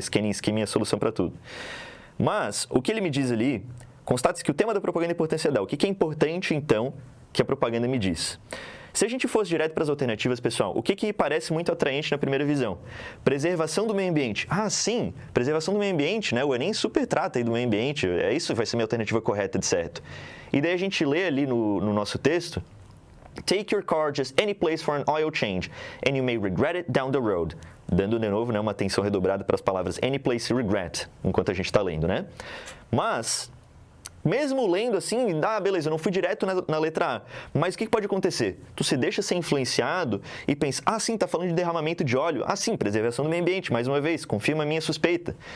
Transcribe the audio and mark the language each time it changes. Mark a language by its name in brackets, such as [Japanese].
[Portuguese] Scanning e skimming é a solução para tudo. Mas, o que ele me diz ali, constate-se que o tema da propaganda é importância dá. O que é importante, então, que a propaganda me diz? Se a gente fosse direto para as alternativas, pessoal, o que parece muito atraente na primeira visão? Preservação do meio ambiente. Ah, sim, preservação do meio ambiente, né? O Enem super trata aí do meio ambiente, é isso que vai ser a minha alternativa correta, de certo. E daí a gente lê ali no nosso texto, [English] take your car just any place for an oil change, and you may regret it down the road. [Portuguese] Dando de novo, né, uma atenção redobrada para as palavras any place e regret, enquanto a gente está lendo, né? Mas, mesmo lendo assim, beleza, eu não fui direto na letra A, mas o que pode acontecer? Tu se deixa ser influenciado e pensa, sim, tá falando de derramamento de óleo, sim, preservação do meio ambiente, mais uma vez, confirma a minha suspeita.